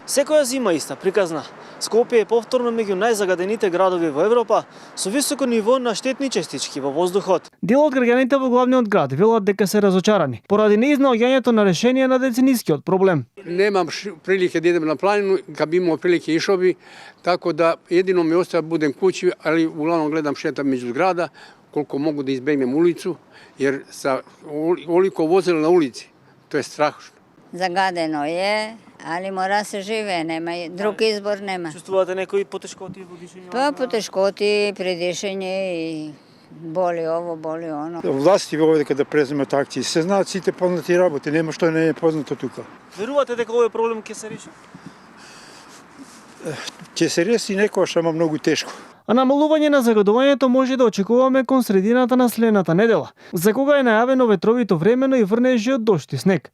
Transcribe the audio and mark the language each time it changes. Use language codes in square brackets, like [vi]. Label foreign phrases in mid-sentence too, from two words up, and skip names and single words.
[mk] Секоја зима иста приказна. Скопје е повторно меѓу најзагадените градови во Европа со високо ниво на штетни частички во воздухот. Дел од граѓаните во главниот град велат дека се разочарани поради неизнаоѓањето на решение на деценискиот проблем. [sr] Немам прилike да идем на планину, kad bi imao prilike išao bi, tako da jedino mi ostaje da budem kući, ali uglavnom gledam šetam među zgrada, koliko mogu da izbegnem ulicu, jer sa oliko vozila na ulici, to je strašno. Zagadeno je, ali mora se žive, nema, drug izbor nema. [mk] Чувствувате некои потешкоти во дишење? Па потешкоти при дишење и [sr] боли ово, боли оно. [mk] Власти овде дека да преземат акции, се знаат сите познати работи, нема што не е познато тука. Верувате дека овој проблем ќе се реши? Ќе се реши некогаш, ама многу тешко. А намалување на загадувањето може да очекуваме кон средината на следната недела, за кога е најавено ветровито времено и врнежи од дожд и снег.